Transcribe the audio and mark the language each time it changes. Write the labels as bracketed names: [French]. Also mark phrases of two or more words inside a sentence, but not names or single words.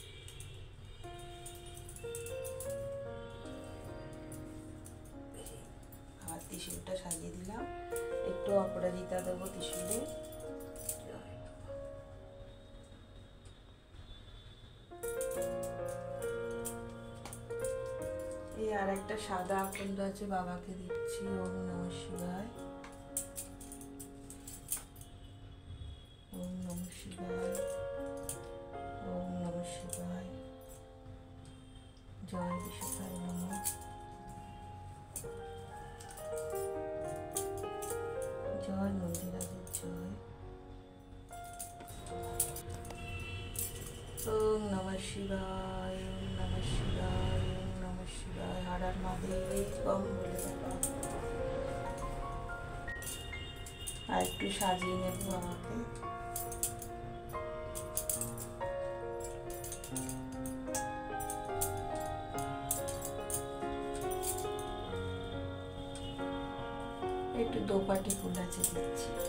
[Bangla] আবার ত্রিশূলটা সাজিয়ে দিলাম। একটু অপরাজিতা দেবো ত্রিশূলে। এই আর একটা সাদা আকন্দ আছে, বাবাকে দিচ্ছি। [Sanskrit] ওম নমঃ শিবায়। ওম নমঃ শিবায়। ওম নমঃ শিবায়। জয় বিশ্বভায় নমঃ। [Bangla] জয়, নন্দীরাজের জয়। [Sanskrit] ওম নমঃ শিবায়, ওম নমঃ শিবায়, ওম নমঃ শিবায়। [Bangla] হর হর মহাদেব বম বলে বাবা। আর একটু সাজিয়ে নেব আমাকে। একটু দোপাটি ফুল আছে দিচ্ছি।